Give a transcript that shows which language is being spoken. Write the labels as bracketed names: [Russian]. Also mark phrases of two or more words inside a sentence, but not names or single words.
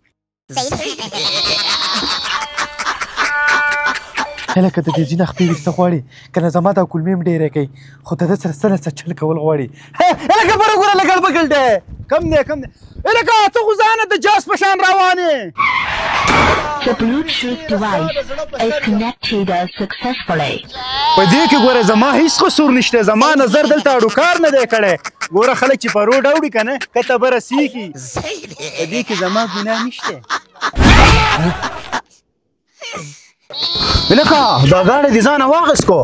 [Pashto] هلکه د دې ځینه خپې ویسته غواړي که نه زما دا کولمې هم ډېری کوي خو د ده سره څه نه څه چل کول غواړي هلکه بره ګوره لګړ بګړ دی کم دی کم دی هلکه ته خو ځانه د جاز په شان روان یې [English] The Bluetooth device is connected successfully. [Pashto] په دې کې ګوره زما هیڅ قصور نشته زما نظر دلته اډوکار نه دی کړی ګوره خلک چې په روډ اوړي که نه کته به رسېږي په دې کې زما ګناه نشته هلکه دا ګاډی دې ځانه واخیست کو